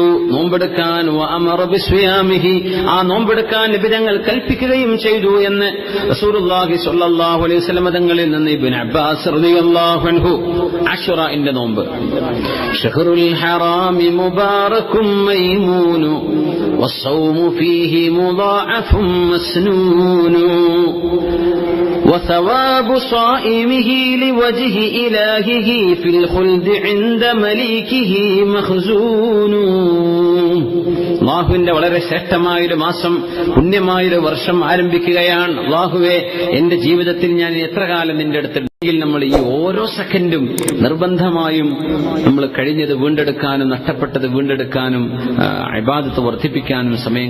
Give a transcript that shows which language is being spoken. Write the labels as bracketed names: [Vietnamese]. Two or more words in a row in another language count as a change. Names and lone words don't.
[Malayalam] നോമ്പെടുക്കാൻ [Arabic] وأمر بصيامه, [Malayalam] ആ നോമ്പെടുക്കാൻ നബി തങ്ങൾ കൽപ്പിക്കുകയും ചെയ്തു എന്ന് [Arabic] رسول الله صلى الله عليه وسلم [Malayalam] തങ്ങളിൽ നിന്ന് ഇബ്നു അബ്ബാസ് [Arabic] رضي الله عنه [Malayalam] അശ്വറഇന്റെ നോമ്പ്. [Arabic] شهر الحرام مبارك ميمون والصوم فيه مضاعف مسنون وثواب صائمه لوجه إلهه في الخلد عند مليكه مخزون. [Malayalam] അല്ലാഹുവിന്റെ വളരെ ശ്രേഷ്ഠമായൊരു മാസം, പുണ്യമായൊരു വർഷം ആരംഭിക്കുകയാണ്. അല്ലാഹുവേ, എന്റെ ജീവിതത്തിൽ ഞാൻ എത്ര കാലം നിന്റെ അടുത്തുണ്ടെങ്കിൽ നമ്മൾ ഈ ഓരോ സെക്കൻഡും നിർബന്ധമായും നമ്മൾ കഴിഞ്ഞത് വീണ്ടെടുക്കാനും നഷ്ടപ്പെട്ടത് വീണ്ടെടുക്കാനും ഇബാദത്ത് വർദ്ധിപ്പിക്കാനും സമയം കണ്ടെത്തണേ.